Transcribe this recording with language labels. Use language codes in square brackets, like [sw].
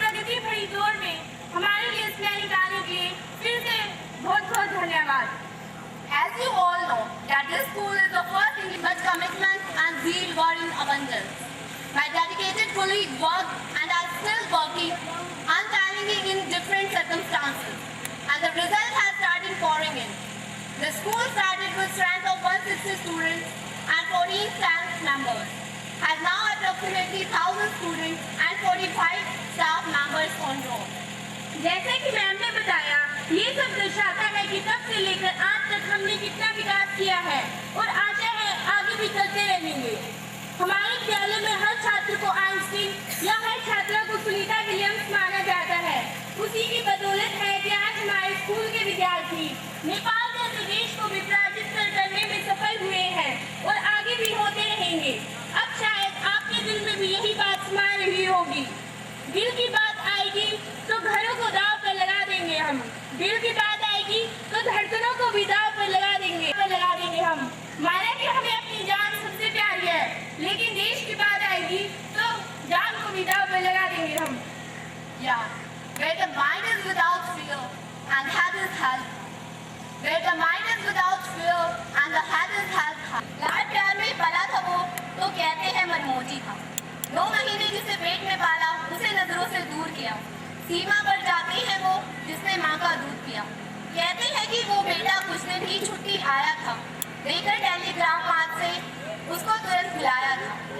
[hi] की भरी दौड़ में हमारे लिए समय निकालने के लिए फिर से बहुत बहुत धन्यवाद। [en] As you all know, that this school is the first in which commitment and zeal were in abundance. My dedicated colleagues worked and are still working untiringly in different circumstances, and the result has started pouring in. The school started with strength of 160 students and 14 staff members, has now approximately 1,000 students and 45 staff members on roll. [hi] जैसे कि ma'am ने बताया, ये सब दर्शाता है कि तब से लेकर आज तक हमने कितना विकास किया है और आशा है आगे भी चलते रहेंगे। हमारे विद्यालय में हर छात्र को आइंस्टीन या हर छात्रा को सुनीता विलियम्स माना जाता है। उसी की बदौलत है कि आज हमारे स्कूल के विद्यार्थी नेपाल जैसे देश को विपराजित करने में सफल हुए हैं और आगे भी होते रहेंगे। अब शायद आपके दिल में भी यही बात समा रही होगी, दिल की बात आएगी तो घरों को दांव पर लगा देंगे हम, दिल की बात आएगी तो धड़कनों को भी दांव पर लगा देंगे हम। माना कि हमें अपनी जान सबसे प्यारी है, लेकिन देश की बात आएगी तो जान को भी दांव पर लगा देंगे हम। [en] Yeah, where the mind is without fear and head is held. Where the mind is without fear and the head is held high. [hi] लाड प्यार में पला था वो तो कहते हैं मनमोजी था। 9 महीने जिसे पेट में पाला उसे नजरों से दूर किया। सीमा पर जाते हैं वो जिसने माँ का दूध पिया। कहते हैं कि वो बेटा कुछ दिन की छुट्टी आया था, देकर टेलीग्राम माँ से उसको तुरंत बुलाया था।